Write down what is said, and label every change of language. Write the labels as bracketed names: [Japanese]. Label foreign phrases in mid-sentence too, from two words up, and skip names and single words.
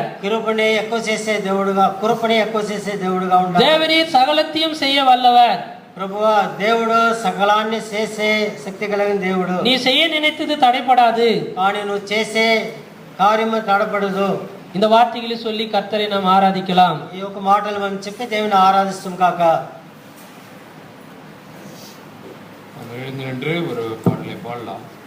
[Telugu] కృపని ఎక్కువ చేసే దేవుడుగా ఉంటాడు. [Tamil] தேவரீர் சகலத்தையும் செய்ய வல்லவர். [Telugu] ప్రభువా దేవుడు సకలాన్ని చేసే శక్తి కలిగిన దేవుడు. [Tamil] நீ செய்ய நினைத்தது தடைபடாது. [Telugu] కానీ నువ్వు చేసే కార్యము తడపడదు. [Tamil] இந்த வார்த்தைகளை சொல்லி கர்த்தரை நாம் ஆராதிக்கலாம். [Telugu] ఈ యొక్క మాటలు మనం చెప్పి దేవుని ఆరాధిస్తాం కాక. [Tamil] எழுந்து நின்று ஒரு பாடலை பாடலாம்.